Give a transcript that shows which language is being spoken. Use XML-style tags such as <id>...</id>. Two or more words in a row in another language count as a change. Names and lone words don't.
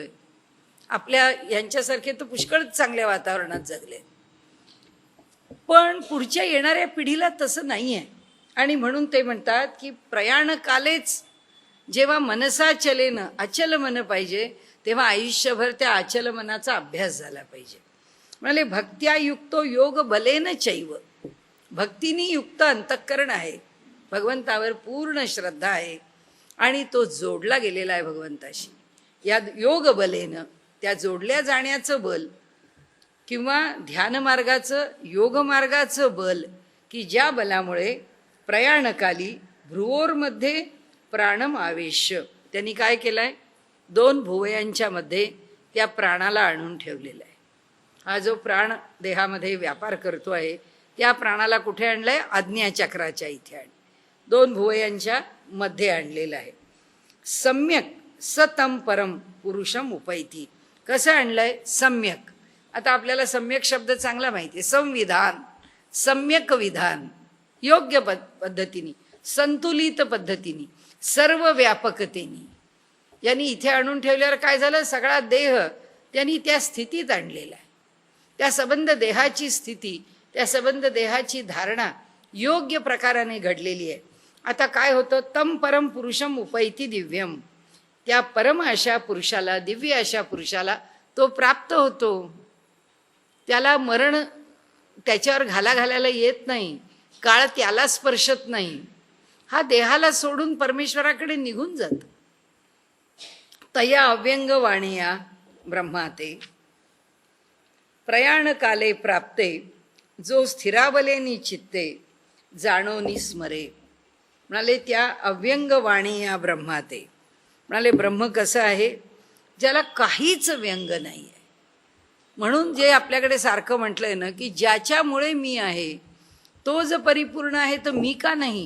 <mr>आपल्या यांच्यासारखे तर पुष्कळ चांगल्या वातावरणात जगले, पण पुढच्या येणाऱ्या पिढीला तसं नाही आहे. आणि म्हणून ते म्हणतात की</mr> <sa>प्रयाण कालेच</sa> <mr>जेव्हा</mr> <sa>मनसा चलेन,</sa> <mr>अचल मन पाहिजे, तेव्हा आयुष्यभर त्या अचल मनाचा अभ्यास झाला पाहिजे.</mr> <sa>म्हणाले भक्त्या युक्तो योग बलेन चैव.</sa> <mr>भक्तीने युक्त अंतःकरण आहे, भगवंतावर पूर्ण श्रद्धा आहे आणि तो जोडला गेलेला आहे भगवंताशी. या</mr> <sa>योग बलेनं,</sa> <mr>त्या जोडल्या जाण्याचं बल किंवा ध्यानमार्गाचं, योगमार्गाचं बल, की ज्या बलामुळे प्रयाणकाली</mr> <sa>भ्रुवोरमध्ये प्राणम आवेश्य,</sa> <mr>त्यांनी काय केलंय? 2 भुवयांच्या मध्ये त्या प्राणाला आणून ठेवलेला आहे. हा जो प्राण देहामध्ये व्यापार करतो आहे, त्या प्राणाला कुठे आणलंय? आज्ञाचक्राच्या इथे आण, 2 भुवयांच्या मध्ये आणलेलं आहे.</mr> <sa>सम्यक सतम परम पुरुषम उपैती.</sa> <mr>कसं आणलंय? सम्यक. आता आपल्याला सम्यक शब्द चांगला माहिती आहे. संविधान, सम्यक विधान, योग्य पद्धतीने, संतुलित पद्धतीने, सर्व व्यापकतेने यांनी इथे आणून ठेवल्यावर काय झालं? सगळा देह त्यांनी त्या स्थितीत आणलेला आहे. त्या संबंध देहाची स्थिती, त्या संबंध देहाची धारणा योग्य प्रकाराने घडलेली आहे. आता काय होतं?</mr> <sa>तम परम पुरुषम उपैती दिव्यम.</sa> <mr>त्या परम अशा पुरुषाला, दिव्य अशा पुरुषाला तो प्राप्त होतो. त्याला मरण त्याच्यावर घालायला येत नाही, काळ त्याला स्पर्शत नाही. हा देहाला सोडून परमेश्वराकडे निघून जात. तया अव्यंग वाणिया ब्रह्माते प्रयाण काले प्राप्ते, जो स्थिरावलेनी चित्ते जाणोनी स्मरे. म्हणाले त्या अव्यंग वाणी या ब्रह्माते. म्हणाले ब्रह्म कसं आहे? ज्याला काहीच व्यंग नाही आहे. म्हणून जे आपल्याकडे सारखं म्हटलंय ना की ज्याच्यामुळे मी आहे तो जर परिपूर्ण आहे तर मी का नाही?</mr>